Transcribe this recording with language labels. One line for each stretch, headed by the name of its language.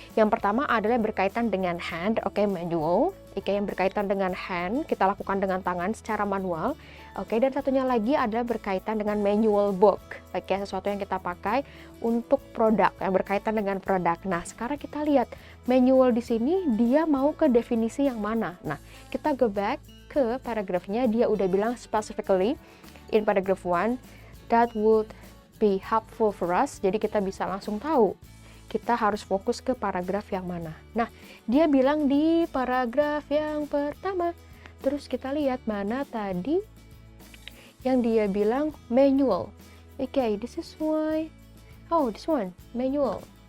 Indonesian: Yang pertama adalah berkaitan dengan hand, oke, manual. Oke, yang berkaitan dengan hand, kita lakukan dengan tangan secara manual. Oke, dan satunya lagi adalah berkaitan dengan manual book. Oke, sesuatu yang kita pakai untuk produk, yang berkaitan dengan produk. Nah, sekarang kita lihat manual di sini dia mau ke definisi yang mana. Nah, kita
English: go back
Indonesian: ke paragrafnya, dia udah bilang
English: specifically in paragraph 1 that would be helpful for us.
Indonesian: Jadi kita bisa langsung tahu kita harus fokus ke paragraf yang mana. Nah, dia bilang di paragraf yang pertama. Terus kita lihat mana tadi yang dia bilang manual.
English: Okay, this is why. Oh, this one, manual.